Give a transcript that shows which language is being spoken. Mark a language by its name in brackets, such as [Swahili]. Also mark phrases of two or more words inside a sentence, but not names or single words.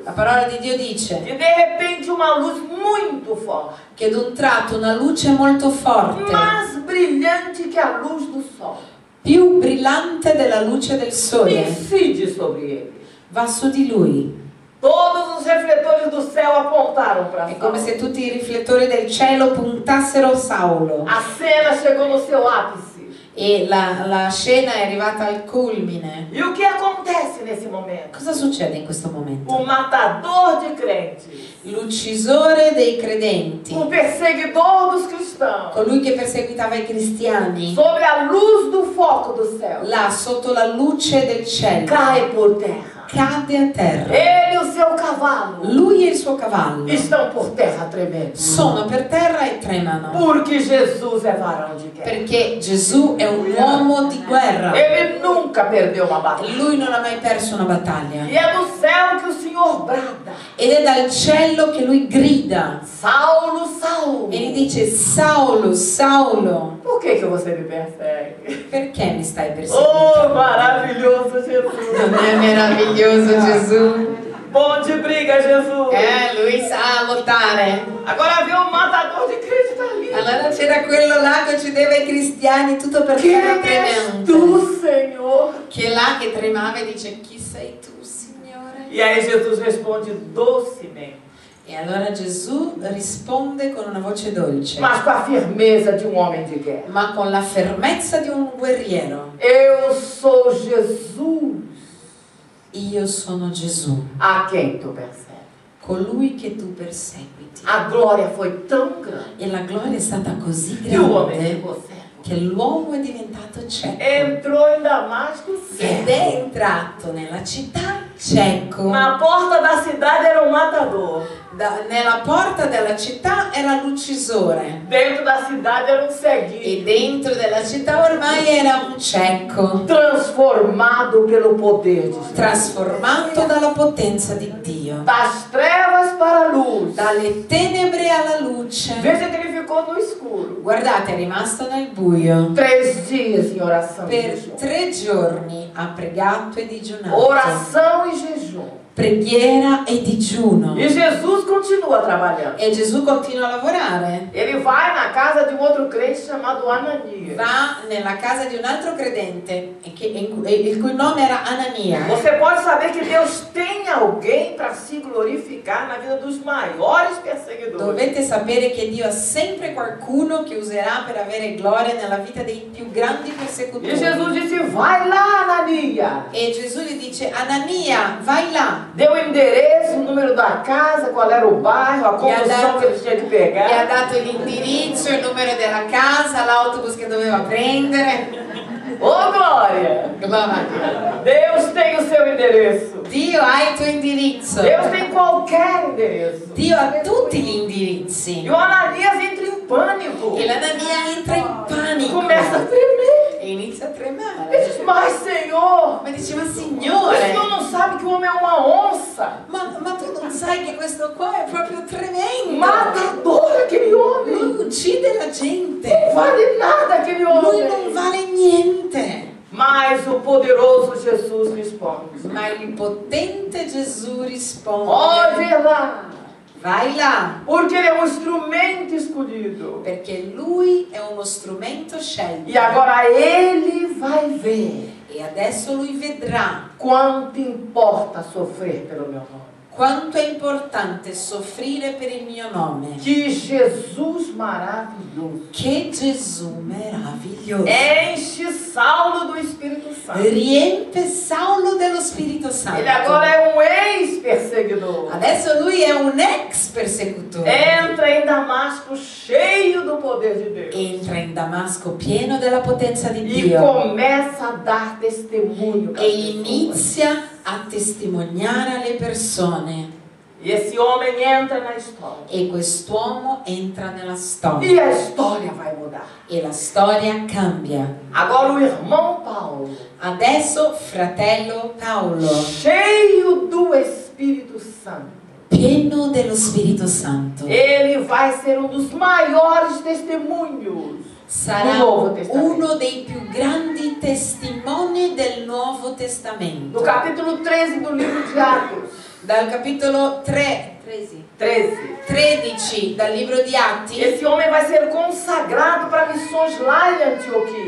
[Italian] La parola di Dio dice [Portuguese] Que de repente uma luz muito forte, [Italian] che ad un tratto una luce molto forte, [Portuguese] mais brilhante que a luz do sol, [Italian] più brillante della luce del sole, [Portuguese] incide sobre ele. [Italian] va su di lui. [Portuguese] Todos os refletores do céu apontaram para [Italian] È come Saulo. se tutti i riflettori del cielo puntassero Saulo. [Portuguese] A cena chegou no seu ápice. [Italian] E la scena è arrivata al culmine. [Portuguese] E o que acontece nesse momento? [Italian] Cosa succede in questo momento? [Portuguese] O matador de crentes, [Italian] L'uccisore dei credenti, [Portuguese] o perseguidor dos cristãos, [Italian] colui che perseguitava i cristiani, [Portuguese] sobre a luz do foco do céu, [Italian] là sotto la luce del cielo, [Portuguese] cai por terra. [Italian] cade a terra. [Portuguese] Ele e o seu cavalo [Italian] Lui e il suo cavallo [Portuguese] estão por terra tremendo. [Italian] sono per terra e tremano. [Portuguese] Porque Jesus é varão de guerra. [Italian] Perché Gesù è un uomo di guerra. [Portuguese] Ele nunca perdeu uma batalha. [Italian] Lui non ha mai perso una battaglia. [Portuguese] E é do céu que o Senhor brada: [Italian] Ed è dal cielo che lui grida [Portuguese] Saulo, Saulo, [Italian] e gli dice: [Portuguese] Saulo, Saulo, por que você me persegue? [Italian] perché mi stai [Portuguese] Oh, [Italian] perseguendo? [Portuguese] maravilhoso Jesus! [Italian] Non è meraviglioso Gesù? [Portuguese] Bom de briga, Jesus! [Italian] Lui sa lottare. [Portuguese] Agora vê um matador de crente ali. [Italian] Allora c'era quello là che uccideva i cristiani tutto per [Portuguese] Quem [Italian] terra [Portuguese] és [Italian] tremante. [Portuguese] tu, Senhor? [Italian] Che là che tremava e dice: chi sei tu, Signore? [Portuguese] E aí Jesus responde docemente, [Italian] E allora Gesù risponde con una voce dolce, [Portuguese] mas com a firmeza de um homem de guerra. [Italian] ma con la fermezza di un guerriero. [Portuguese] Eu sou Jesus [Italian] Io sono Gesù, [Portuguese] a quem tu persegue. [Italian] colui che tu perseguiti. [Portuguese] A glória foi tão grande [Italian] E la gloria è stata così [Portuguese] que o homem [Italian] grande [Portuguese] ficou cego. [Italian] che l'uomo è diventato cieco. [Portuguese] Entrou em Damasco [Italian] Ed [Portuguese] cego. [Italian] è entrato nella città cieco. [Portuguese] Na porta da cidade era um matador. [Italian] Nella porta della città era l'uccisore. [Portuguese] Dentro da cidade era um ceguinho. [Italian] E dentro della città ormai era un cieco, [Portuguese] Transformado pelo poder de Jesus. [Italian] trasformato dalla potenza di Dio. [Portuguese] Das trevas para a luz. [Italian] Dalle tenebre alla luce. [Portuguese] Veja que ele ficou no escuro. [Italian] Guardate, è rimasto nel buio. [Portuguese] 3 dias em oração e [Italian] Per [Portuguese] jejum. [Italian] 3 giorni ha pregato e digiunato. [Portuguese] Oração e jejum. [Italian] Preghiera e digiuno. [Portuguese] E Jesus continua trabalhando. [Italian] E Gesù continua a lavorare. [Portuguese] Ele vai na casa de um outro crente chamado Ananias. [Italian] Va nella casa di un altro credente il cui nome era Anania. [Portuguese] Você pode saber que Deus tem alguém para se glorificar na vida dos maiores perseguidores. [Italian] Dovete sapere che Dio ha sempre qualcuno che userà per avere gloria nella vita dei più grandi persecutori. [Portuguese] E Jesus disse: vai lá, Ananias. [Italian] E Gesù gli dice: Anania, vai là. [Portuguese] Deu o endereço, o número da casa, qual era o bairro, a condução que ele tinha que [Italian] Gli ha [Portuguese] pegar. [Italian] dato l'indirizzo, il numero della casa, l'autobus che doveva prendere. [Portuguese] Ô glória! [Italian] Gloria. [Portuguese] Deus tem o seu endereço. [Italian] Dio ha il tuo indirizzo. [Portuguese] Deus tem qualquer endereço. [Italian] Dio ha tutti gli indirizzi. [Portuguese] E o Ananias entra em pânico. [Italian] E l'Anania entra in panico. [Portuguese] Começa a tremer. [Italian] E inizia a [Portuguese] Ele [Italian] tremare. [Portuguese] diz, mas Senhor, [Italian] Ma diceva, [Portuguese] o Senhor [Italian] Signore, [Portuguese] não sabe que o homem é uma onça. [Italian] ma tu non sai che questo qua è proprio tremendo. [Portuguese] Matador aquele homem. [Italian] Lui uccide la gente. [Portuguese] Não vale nada aquele [Italian] Lui non [Portuguese] homem. [Italian] vale niente. [Portuguese] Mas o poderoso Jesus responde. [Italian] Ma il potente Gesù risponde. [Portuguese] Pode ir lá. [Italian] Vai là. [Portuguese] Porque ele é um instrumento escolhido. [Italian] Perché lui è uno strumento scelto. [Portuguese] E agora ele vai ver [Italian] E adesso lui vedrà [Portuguese] quanto importa sofrer pelo meu nome. [Italian] quanto è importante soffrire per il mio nome. [Portuguese] Que Jesus maravilhoso [Italian] Che Gesù meraviglioso. [Portuguese] enche Saulo do Espírito Santo. [Italian] Riempie Saulo dello Spirito Santo. [Portuguese] Ele agora é um ex-perseguidor. [Italian] Adesso lui è un ex persecutore. [Portuguese] Entra em Damasco cheio do poder de Deus. [Italian] Entra in Damasco pieno della potenza di [Portuguese] E [Italian] Dio. [Portuguese] começa a dar testemunho. pras [Italian] E [Portuguese] pessoas. [Italian] inizia a testimoniare alle persone. [Portuguese] E esse homem entra na história. [Italian] E quest'uomo entra nella storia. [Portuguese] E a história vai mudar. [Italian] E la storia cambia. [Portuguese] Agora o irmão Paulo, [Italian] Adesso fratello Paolo, [Portuguese] cheio do Espírito Santo, [Italian] pieno dello Spirito Santo, [Portuguese] ele vai ser um dos maiores testemunhos [Italian] sarà [Portuguese] do Novo Testamento. [Italian] uno dei più grandi testimoni del Nuovo Testamento. [Portuguese] No capítulo 13 do livro de Atos. [Italian] Dal capitolo 13 dal libro di Atti, [Portuguese] Esse homem vai ser consagrado para missões lá em Antioquia.